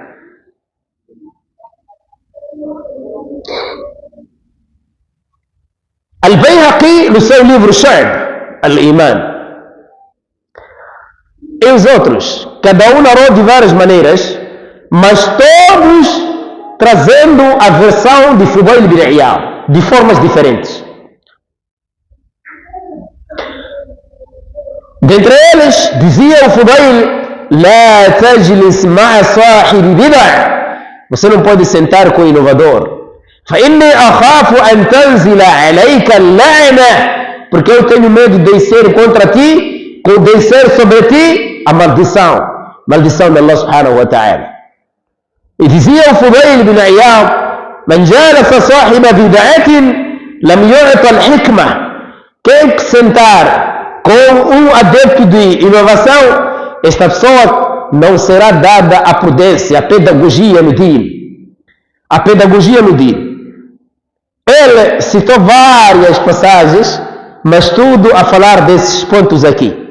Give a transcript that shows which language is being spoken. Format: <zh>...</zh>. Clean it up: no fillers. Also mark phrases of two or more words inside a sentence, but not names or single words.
<pt>Al-Bayhaqi no seu livro Shu'ab Al-Iman, e os outros, cada um narrou de várias maneiras, mas todos trazendo a versão de Fudail bin Iyad de formas diferentes. Dentre eles, dizia o Fudail:</pt> <ar>لا تجلس مع صاحب بدعة.</ar> <pt>Você não pode sentar com o inovador.</pt> <ar>فإني أخاف أن تنزل عليك اللعنة.</ar> <pt>Porque eu tenho medo de descer contra ti, descer sobre ti a maldição de Allah</pt> <ar>سبحانه وتعالى.</ar> <pt>E dizia o Fudail bin Iyad:</pt> <ar>من جالس صاحب بدعة لم يعط الحكمة.</ar> <pt>Quem sentar com adepto de inovação, esta pessoa não será dada a prudência, a pedagogia no din. A pedagogia no din. Ele citou várias passagens, mas tudo a falar desses pontos aqui.</pt>